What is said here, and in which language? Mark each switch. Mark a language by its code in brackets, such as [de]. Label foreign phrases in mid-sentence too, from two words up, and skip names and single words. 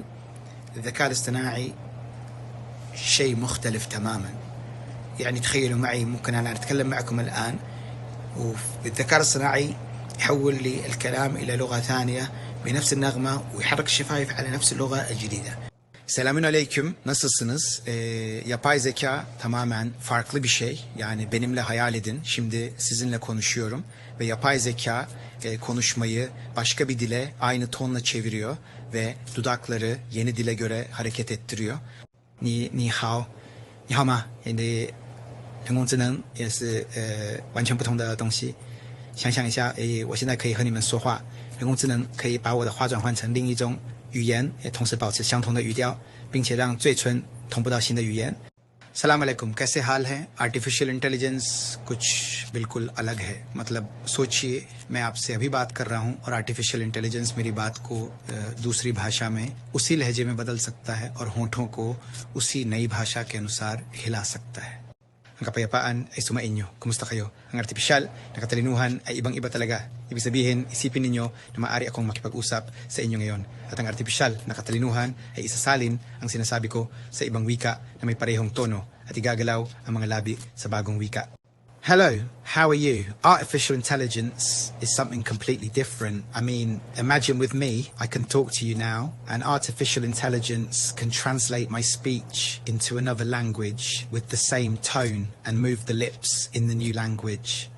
[ar] الذكاء الاصطناعي شيء مختلف تماما. يعني تخيلوا معي، ممكن أنا أتكلم معكم الآن والذكاء الاصطناعي يحول لي الكلام إلى لغة ثانية بنفس النغمة ويحرك الشفايف على نفس اللغة الجديدة. [tr] Selamün aleyküm. Nasılsınız? Yapay zeka tamamen farklı bir şey. Yani benimle hayal edin. Şimdi sizinle konuşuyorum ve yapay zeka konuşmayı başka bir dile aynı tonla çeviriyor ve dudakları yeni dile göre hareket ettiriyor. [zh] 你好，你好吗？人工智能也是完全不同的东西。想象一下，我现在可以和你们说话，人工智能可以把我的话转换成另一种语言，也同时保持相同的语调，并且让嘴唇同步到新的语言。 [hi] सलाम अलैकुम, कैसे हाल हैं? [en] artificial intelligence [hi] कुछ बिल्कुल अलग है। मतलब सोचिए, मैं आपसे अभी बात कर रहा हूं और [en] artificial intelligence [hi] मेरी बात को दूसरी भाषा में उसी लहजे में बदल सकता है और होठों को उसी नई भाषा के अनुसार हिला सकता है. [tl] Ang kapayapaan ay sumainyo. Kumusta kayo? Ang artipisyal na katalinuhan ay ibang-iba talaga. Ibig sabihin, isipin ninyo na maaari akong makipag-usap sa inyo ngayon. At ang artipisyal na katalinuhan ay isasalin ang sinasabi ko sa ibang wika na may parehong tono at igagalaw ang mga labi sa bagong wika. [en] Hello, how are you? Artificial intelligence is something completely different. I mean, imagine with me, I can talk to you now, and artificial intelligence can translate my speech into another language with the same tone and move the lips in the new language.